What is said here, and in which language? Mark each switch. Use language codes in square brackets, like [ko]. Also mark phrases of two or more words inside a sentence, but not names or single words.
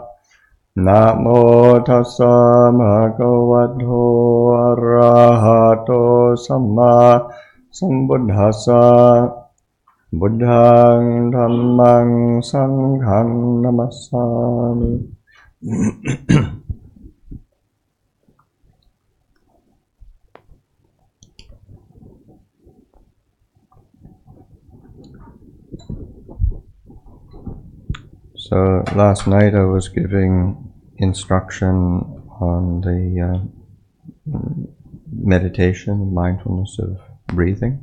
[pi] Namo tassa bhagavato arahato samma sambuddhassa. Buddhaṃ Dhammaṃ Sanghaṃ Namassāmi. [en] So last night I was giving instruction on the meditation, mindfulness of breathing.